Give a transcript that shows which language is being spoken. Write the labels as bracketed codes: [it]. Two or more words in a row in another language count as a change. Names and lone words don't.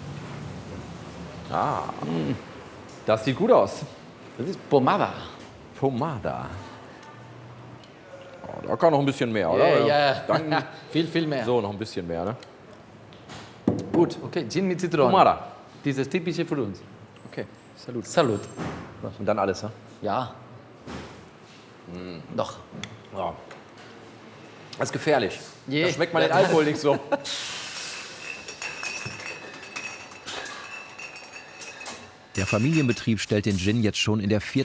[de] Ah, das sieht gut aus. Das ist Pomada. Pomada. Oh, da kann noch ein bisschen mehr, oder? Ja, Dann viel mehr. so, noch ein bisschen mehr, ne? Gut, okay, Gin mit Zitrone. Pomada. Dieses typische für uns. Okay, Salut. Salut. Und dann alles, ne? Ja. Doch. Ja. Das ist gefährlich. Je. Da schmeckt man den Alkohol nicht so. Der Familienbetrieb stellt den Gin jetzt schon in der 4.